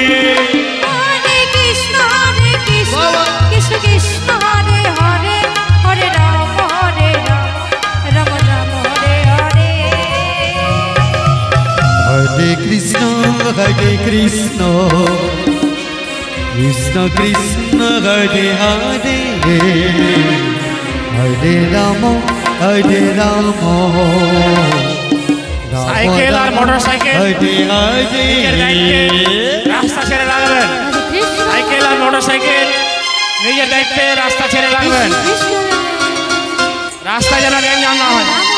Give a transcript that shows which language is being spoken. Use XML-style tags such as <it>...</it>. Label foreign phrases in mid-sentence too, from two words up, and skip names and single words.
<sa>हरे कृष्ण कृष्ण कृष्ण हरे हरे हरे राम राम राम हरे हरे। हरे कृष्ण कृष्ण कृष्ण हरे हरे हरे राम</sa> <bn>সাইকেল আর মোটরসাইকেল</bn> <sa>हरे हरे</sa> <bn>রাস্তা ছেড়ে লাগবেন। সাইকেল আর মোটরসাইকেল নিজের দায়িত্বে রাস্তা ছেড়ে লাগবেন। রাস্তা যেন গ্যাঞ্জাম না হয়।</bn>